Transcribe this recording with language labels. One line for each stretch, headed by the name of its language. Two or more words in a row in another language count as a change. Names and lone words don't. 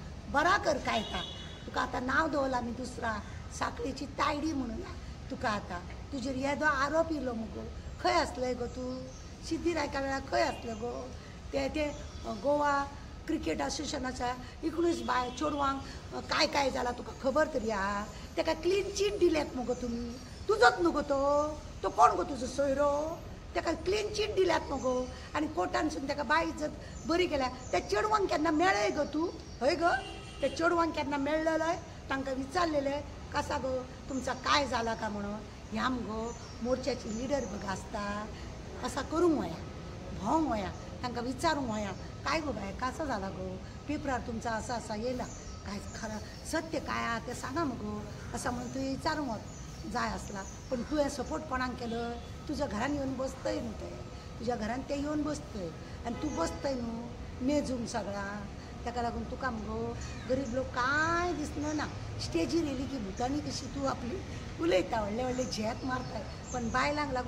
Konkani: बरा कर काय ता तुका आता नाव दवरला आमी दुसरा साखळेची तायडी म्हणून तुका आता तुजेर येदो आरोप इलो मुगो खंय आसलें गो तूं सिद्धिरायका वेळार खंय आसलें गो ते गोवा क्रिकेट असोसिएशनाच्या 19 बाय चेडवांक काय काय जाला तुका खबर तरी आहा ताका
English: clean chit
Konkani: दिल्यात मुगो तुमी तुजोच न्हू गो तो कोण गो तुजो सोयरो ताका
English: clean chit
Konkani: दिल्यात मुगो आनी कोर्टानसून ताका बाय इज्जत बरी केल्या त्या चेडवांक केन्ना मेळ्ळय गो तूं हय गो त्या चेडवांक केन्ना मेळ्ळलंय तांकां विचारलेलें कसा गो तुमचा काय झाला का म्हणून ह्या मुगो मोर्चाची लिडर बघ आसता असा करूंक वया भोंवंक वया तांकां विचारूंक वया काय गो बाय कसं झाला गो पेपरार तुमचा असा असा येयला काय खरं सत्य काय आहा तें सांगा मुगो असं म्हणून तुवें विचारूंक जाय आसला पण तुवें सपोर्ट कोणाक केलो तुज्या घरान येवन बसतय न्हू ते तुज्या घरान ते येवन बसतय आनी तूं बसतय न्हू मेजून सगळा ताका लागून तुका मुगो गरीब लोक काय दिसना ना स्टेजीर येयली की भुतानी कशी तूं आपली उलयता व्हडले व्हडले झेत मारताय पण बायलांक लागून